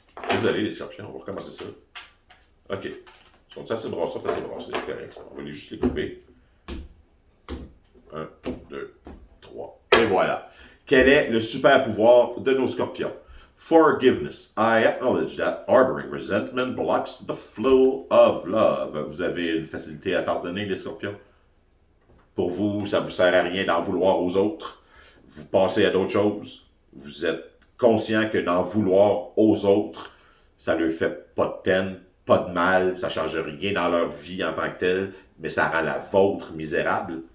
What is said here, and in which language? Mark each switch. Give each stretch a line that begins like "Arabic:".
French: Désolé, les scorpions. On va recommencer ça. OK. Sont-ils assez brassés? Assez brassés, c'est correct. On va juste les couper. 1, 2, 3. Et voilà. Quel est le super pouvoir de nos scorpions?
English: Forgiveness. I acknowledge that harboring resentment blocks the flow of love.
French: Vous avez une facilité à pardonner, les scorpions? Pour vous, ça ne vous sert à rien d'en vouloir aux autres. Vous passez à d'autres choses. Vous êtes conscient que d'en vouloir aux autres, ça ne leur fait pas de peine, pas de mal, ça ne change rien dans leur vie en tant que telle, mais ça rend la vôtre misérable.